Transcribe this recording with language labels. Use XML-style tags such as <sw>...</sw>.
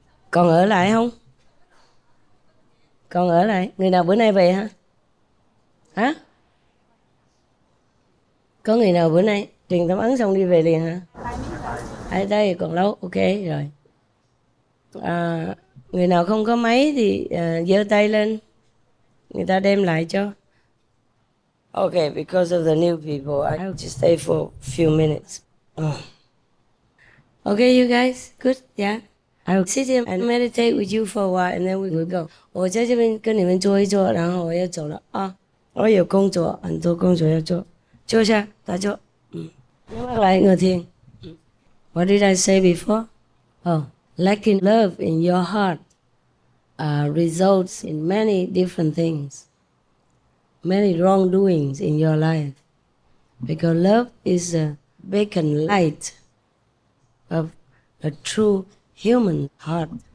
<vi>Còn ở lại không? Còn ở lại. Người nào bữa nay về hả? Hả? Có người nào bữa nay truyền tâm ấn xong đi về liền hả? Ai đây còn lâu. Ok rồi. Người nào không có máy thì giơ tay lên. Người ta đem lại cho.</vi> <en>Okay, because of the new people, I have to stay for a few minutes. Okay, you guys, good, yeah. I'll sit here and meditate with you for a while, and then we will go.</en> <zh>我在这边跟你们坐一坐，然后我要走了啊！我有工作，很多工作要做，坐下，打坐。</zh> <vi>nhắm mắt lại ngồi thiền.</vi> <en>What did I say before? Oh, lacking love in your heart results in many different things, many wrongdoings in your life, because love is a beacon light of a true human heart.</en>